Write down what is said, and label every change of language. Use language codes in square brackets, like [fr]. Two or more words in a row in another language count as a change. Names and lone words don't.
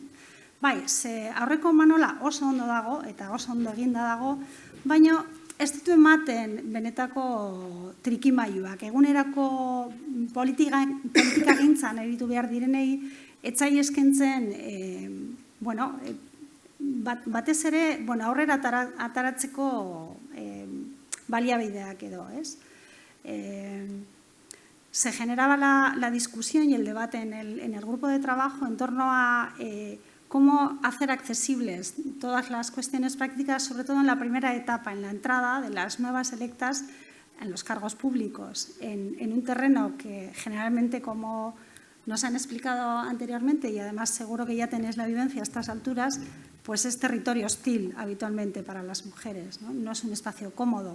[eu] Bai, ze aurreko manola oso ondo dago eta oso ondo eginda dago, baina ez ditu ematen benetako trikimailuak, egunerako politikagintzan eritu behar direnei, etzai eskentzen, batez ere aurrera ataratzeko baliabideak edo, ez? [es] Se generaba la discusión y el debate en el grupo de trabajo en torno a cómo hacer accesibles todas las cuestiones prácticas, sobre todo en la primera etapa, en la entrada de las nuevas electas en los cargos públicos, en un terreno que generalmente, como nos han explicado anteriormente, y además seguro que ya tenéis la vivencia a estas alturas, pues es territorio hostil habitualmente para las mujeres, no es un espacio cómodo.